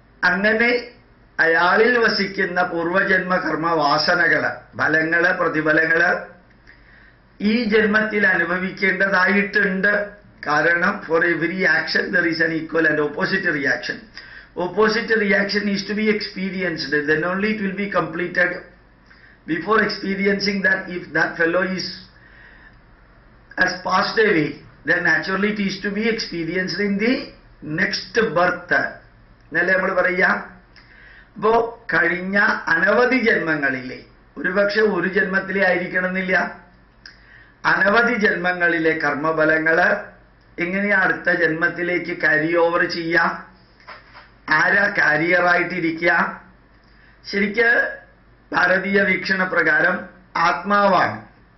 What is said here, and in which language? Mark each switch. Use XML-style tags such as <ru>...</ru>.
<ml>അങ്ങനെ അയാളിൽ വസിക്കുന്ന പൂർവജന്മ കർമ്മവാസനകള്, ഫലങ്ങള്, പ്രതിഫലങ്ങള് ഈ ജന്മത്തിൽ അനുഭവിക്കേണ്ടതായിട്ടുണ്ട്. കാരണം</ml> <en>For every action there is an equal and opposite reaction. Opposite reaction is to be experienced, then only it will be completed. Before experiencing that, if that fellow has passed away, then naturally it is to be experienced in the next birth.</en> <ml>എന്നല്ലേ നമ്മൾ പറയാ? അപ്പോ കഴിഞ്ഞ അനവധി ജന്മങ്ങളിലെ, ഒരുപക്ഷെ ഒരു ജന്മത്തിലെ ആയിരിക്കണമെന്നില്ല, അനവധി ജന്മങ്ങളിലെ കർമ്മഫലങ്ങള് എങ്ങനെയാ അടുത്ത ജന്മത്തിലേക്ക് ക്യാരി ഓവർ ചെയ്യാം? ആരാ കാരിയറായിട്ടിരിക്കുക? ശരിക്ക് ഭാരതീയ വീക്ഷണ പ്രകാരം ആത്മാവാണ്.</ml>